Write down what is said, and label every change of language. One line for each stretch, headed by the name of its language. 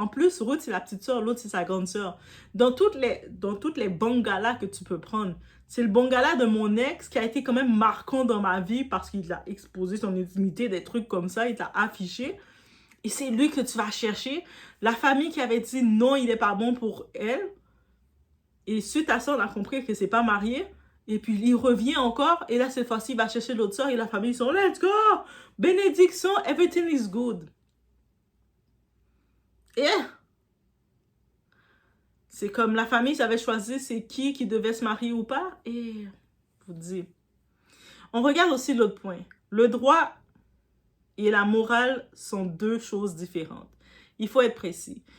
French: En plus, Ruth c'est la petite sœur, l'autre c'est sa grande sœur. Dans toutes les bons galas que tu peux prendre, c'est le bon gala de mon ex qui a été quand même marquant dans ma vie parce qu'il a exposé son intimité, des trucs comme ça, il l'a affiché. Et c'est lui que tu vas chercher. La famille qui avait dit non, il n'est pas bon pour elle. Et suite à ça, on a compris que c'est pas marié. Et puis, il revient encore. Et là, cette fois-ci, il va chercher l'autre soeur. Et la famille, ils sont,
English: let's go! Bénédiction, everything is good.
French: Et c'est comme la famille savait choisir c'est qui devait se marier ou pas. Et je vous dis. On regarde aussi l'autre point. Le droit et la morale sont deux choses différentes. Il faut être précis.